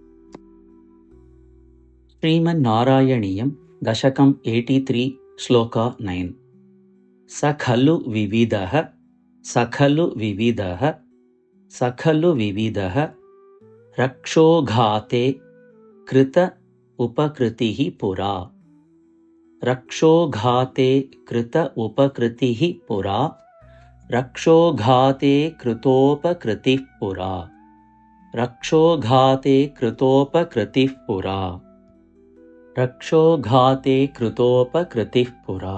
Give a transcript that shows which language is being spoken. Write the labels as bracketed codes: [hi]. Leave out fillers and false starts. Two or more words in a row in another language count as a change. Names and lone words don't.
[ml] ശ്രീമന് നാരായണീയം ദശകം 83 ശ്ലോക 9. [sa] സഖലു വിവിധഃ സഖലു വിവിധഃ സഖലു വിവിധഃ രക്ഷോഘാതേ കൃത ഉപകൃതിഃ പുരാ. रक्षोघाते कृत उपकृतिः पुरा. रक्षोघाते कृतोपकृतिः पुरा. रक्षोघाते कृतोपकृतिः पुरा. रक्षोघाते कृतोपकृतिः पुरा.